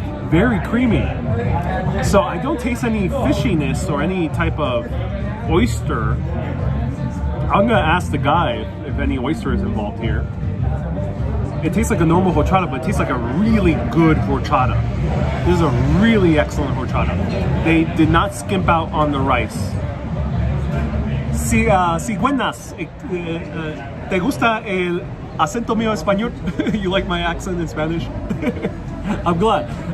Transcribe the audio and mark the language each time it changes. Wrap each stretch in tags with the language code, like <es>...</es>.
<en>Very creamy. So I don't taste any fishiness or any type of oyster. I'm gonna ask the guy if any oyster is involved here. It tastes like a normal horchata, but it tastes like a really good horchata. This is a really excellent horchata. They did not skimp out on the rice.</en> <es>Si buenas, ¿te gusta el acento mío español?</es> <en>You like my accent in Spanish? I'm glad.</en>